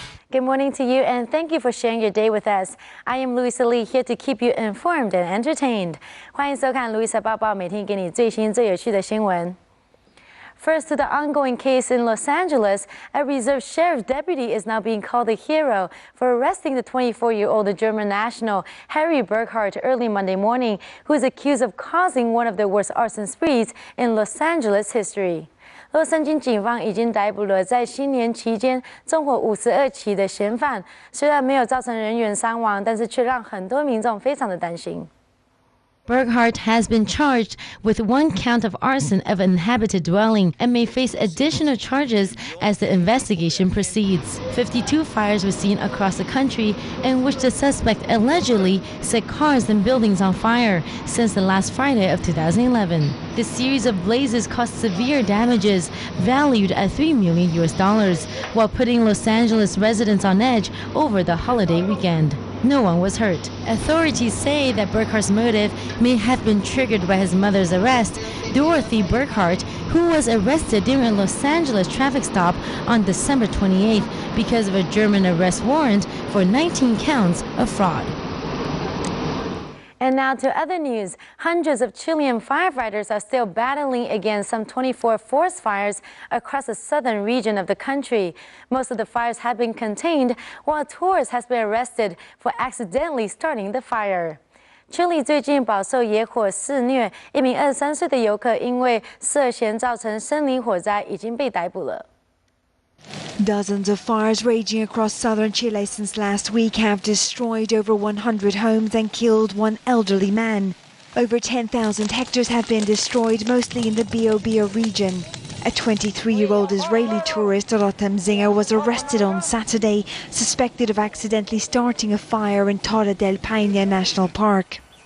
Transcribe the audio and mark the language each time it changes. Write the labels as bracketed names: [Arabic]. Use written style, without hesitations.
[English] Good morning to you, and thank you for sharing your day with us. I am Louisa Lee, here to keep you informed and entertained. [Chinese] 欢迎收看 Louisa 报报，每天给你最新最有趣的新闻。 [English] First, to the ongoing case in Los Angeles, a reserve sheriff deputy is now being called a hero for arresting the 24-year-old German national Harry Burkhardt early Monday morning, who is accused of causing one of the worst arson sprees in Los Angeles history. [Chinese] 洛杉矶警方已经逮捕了在新年期间纵火52起的嫌犯，虽然没有造成人员伤亡，但是却让很多民众非常的担心。 [English] Burkhardt has been charged with 1 count of arson of an inhabited dwelling and may face additional charges as the investigation proceeds. 52 fires were seen across the country in which the suspect allegedly set cars and buildings on fire since the last Friday of 2011. The series of blazes caused severe damages valued at $3 million, while putting Los Angeles residents on edge over the holiday weekend. No one was hurt. Authorities say that Burkhardt's motive may have been triggered by his mother's arrest, Dorothy Burkhardt, who was arrested during a Los Angeles traffic stop on December 28th because of a German arrest warrant for 19 counts of fraud. And now to other news. Hundreds of Chilean firefighters are still battling against some 24 forest fires across the southern region of the country. Most of the fires have been contained, while a tourist has been arrested for accidentally starting the fire. [Chinese] Chile 最近饱受野火肆虐，一名23岁的游客因为涉嫌造成森林火灾已经被逮捕了。 [English] Dozens of fires raging across southern Chile since last week have destroyed over 100 homes and killed one elderly man. Over 10,000 hectares have been destroyed, mostly in the Biobío region. A 23-year-old Israeli tourist, Rotem Zinger, was arrested on Saturday, suspected of accidentally starting a fire in Torre del Paine National Park.